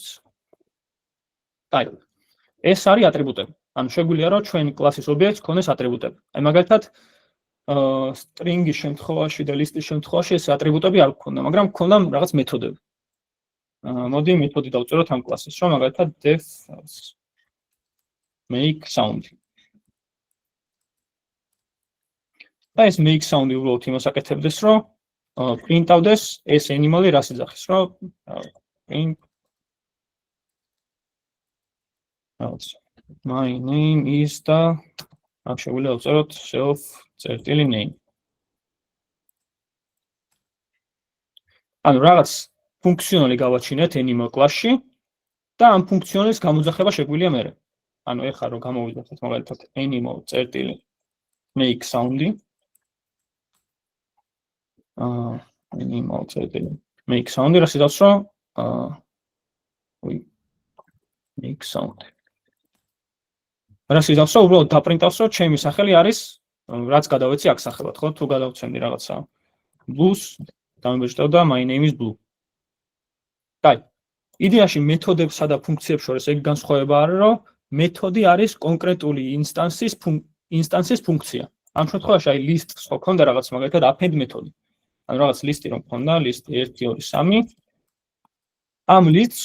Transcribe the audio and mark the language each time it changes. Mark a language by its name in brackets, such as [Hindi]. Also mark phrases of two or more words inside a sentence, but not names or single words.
[Georgian] აი, ეს არის ატრიბუტები. ანუ შეგვიძლია რომ ჩვენ კლასის ობიექტს გქონდეს ატრიბუტები. აი მაგალითად, string-ის შემთხვევაში და list-ის შემთხვევაში ეს ატრიბუტები არ გქონდა, მაგრამ გქონდა რაღაც მეთოდები. მოდი მეთოდი დავწეროთ ამ კლასის, რომ მაგალითად [English] def make sound. [Georgian] და ეს [English] make sound- [Georgian] ი უბრალოდ იმას აკეთებდეს, რომ print-ავდეს ეს animal-ი რას იძახის, რომ [English] print my name is [Georgian] და აქ შეგვიძლია დავწეროთ self წერტილი name. ანუ რაღაც ფუნქციონალი გავაჩინეთ [English] animal class- [Georgian] ში და ამ ფუნქციონალის გამოძახება შეგვიძლია მერე. ანუ ეხლა რომ გამოვიძახოთ მაგალითად animal წერტილი [English] make sound- [Georgian] ი animal წერტილი [English] make sound- [Georgian] ი რაც იცავს რომ [English] make sound [Georgian] რაც იცავს რომ უბრალოდ დაპრინტავს რომ ჩემი სახელი არის რაც გადავეცი აქ სახელად ხო თუ გადავცემდი რაღაცა blues დამიბეჭდავდა [English] my name is blue [Georgian] კაი იდეაში მეთოდებსა და ფუნქციებს შორის ეგ განსხვავება არის რომ მეთოდი არის კონკრეტული ინსტანსის ფუნქცია ამ შემთხვევაში აი list-ს ხო ქონდა რაღაც მაგალითად append მეთოდი ანუ რაღაც ლისტი რომ ქონდა list 1 2 3 ამ list-ს